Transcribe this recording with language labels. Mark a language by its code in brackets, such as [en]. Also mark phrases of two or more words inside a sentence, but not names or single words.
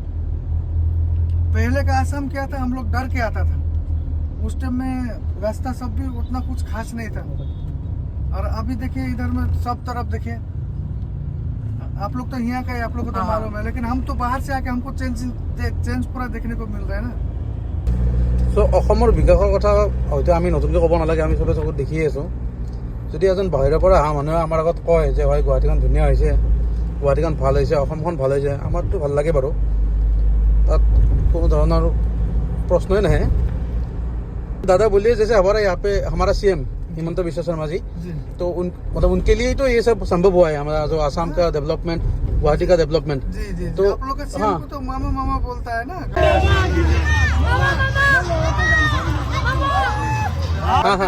[hi] पहले का असम क्या था, हम लोग डर के आता था। उस टाइम में रास्ता सब भी उतना कुछ खास नहीं था। और अभी देखिए इधर में सब तरफ देखिए, आप लोग तो यहाँ का है, आप लोग को तो हाँ। मालूम है, लेकिन हम तो बाहर से आके हमको चेंज पूरा देखने को मिल रहा है ना। [as] চ' অসমৰ বিকাশৰ কথা হয়তো আমি নতুনকৈ ক'ব নালাগে, আমি চবে চকুত দেখিয়ে আছোঁ। যদি এজন বাহিৰৰ পৰা অহা মানুহে আমাৰ আগত কয় যে হয় গুৱাহাটীখন ধুনীয়া হৈছে, গুৱাহাটীখন ভাল হৈছে, অসমখন ভাল হৈছে, আমাৰতো ভাল লাগে বাৰু, তাত কোনো ধৰণৰ [hi] प्रश्न नहीं है। दादा बोलिए जैसे हमारा यहाँ पे हमारा सीएम हिमंत बिश्व शर्मा जी, तो मतलब उनके लिए तो ये सब संभव हुआ है, हमारा जो आसाम का डेवलपमेंट, गुवाहाटी का डेवलपमेंट। जी तो आप लोग का सीएम हाँ, को तो मामा मामा बोलता है ना। हाँ, हाँ,